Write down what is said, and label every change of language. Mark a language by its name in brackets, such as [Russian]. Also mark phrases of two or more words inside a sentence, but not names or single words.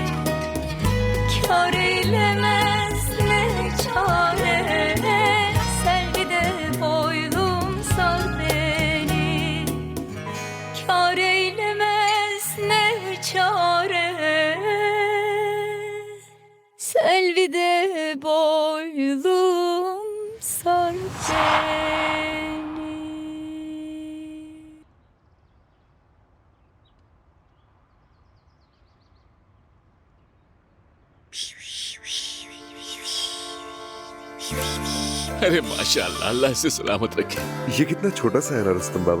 [Turkish] Kâr eylemez ne çare, Selvi'de boylum sar beni. Kâr eylemez ne çare, Selvi'de boylum sar beni. [Hindi] अरे माशाल्लाह, अल्लाह से सलामत रखे। ये कितना छोटा सा है ना रुस्तम बाबा।